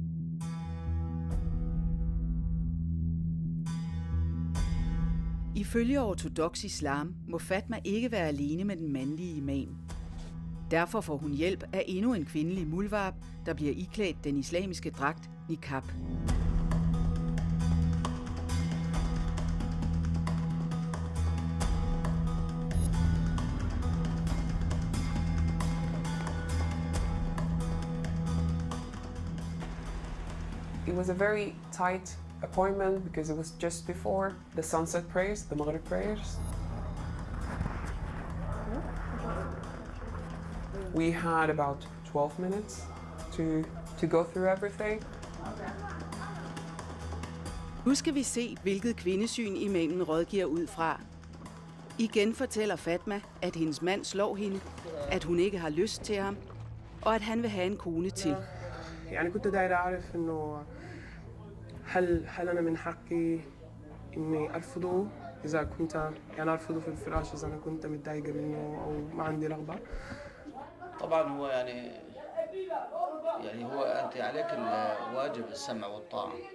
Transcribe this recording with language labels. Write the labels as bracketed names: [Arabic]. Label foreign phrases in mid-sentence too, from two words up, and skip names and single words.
[Danish] Ifølge ortodoks islam må Fatma ikke være alene med den mandlige imam. Derfor får hun hjælp af endnu en kvindelig mulvarp, der bliver iklædt den islamiske dragt niqab. [English] It was a very tight appointment because it was just before the sunset prayers, the Maghrib prayers. We had about 12 minutes to go through everything. [Danish] Nu skal vi se, hvilket kvindesyn imamen rådgiver ud fra. Igen fortæller Fatma, at hendes mand slår hende, at hun ikke har lyst til ham, og at han vil have en kone til. [Arabic] يعني كنت داير أعرف إنه هل أنا من حقي إني أرفضه إذا كنت يعني أرفضه في الفراش إذا أنا كنت متضايقة منه أو ما عندي رغبة. طبعا هو يعني هو أنت عليك الواجب السمع والطاعة.